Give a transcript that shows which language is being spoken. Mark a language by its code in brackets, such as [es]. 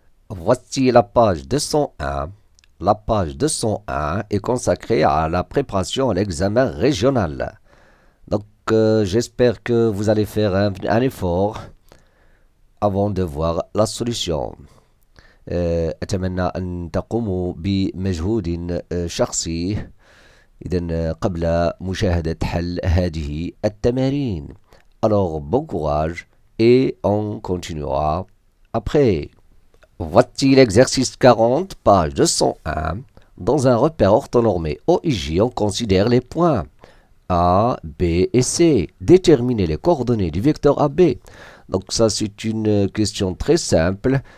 [fr] Voici la page 201. La page 201 est consacrée à la préparation à l'examen régional. Donc, j'espère que vous allez faire un effort avant de voir la solution. [ar] أتمنى أن تقوموا بمجهود شخصي إذن قبل مشاهدة حل هذه التمارين. [fr] Alors, bon courage et on continuera après. Voici l'exercice 40, page 201. Dans un repère orthonormé OIJ, on considère les points A, B et C. Déterminer les coordonnées du vecteur AB. Donc ça, c'est une question très simple.